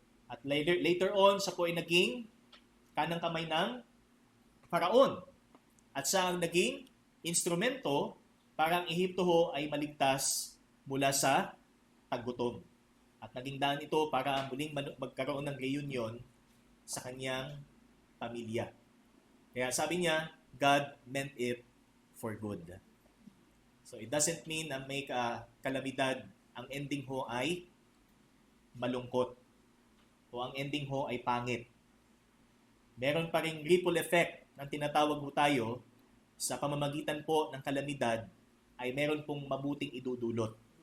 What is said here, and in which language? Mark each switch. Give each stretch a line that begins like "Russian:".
Filipino: At later on, siya po ay naging kanang kamay ng Faraon. At siya ang naging instrumento para ang Ehipto ho ay maligtas mula sa taggutom. At naging daan ito para muling magkaroon ng reunion sa kanyang pamilya. Kaya sabi niya,
English: God meant it for good. So it doesn't mean
Filipino: na may kalamidad. Ang ending ho ay malungkot. O ang ending ho ay pangit. Meron pa ring ripple effect na tinatawag ho tayo sa pamamagitan po ng kalamidad ay meron pong mabuting idudulot.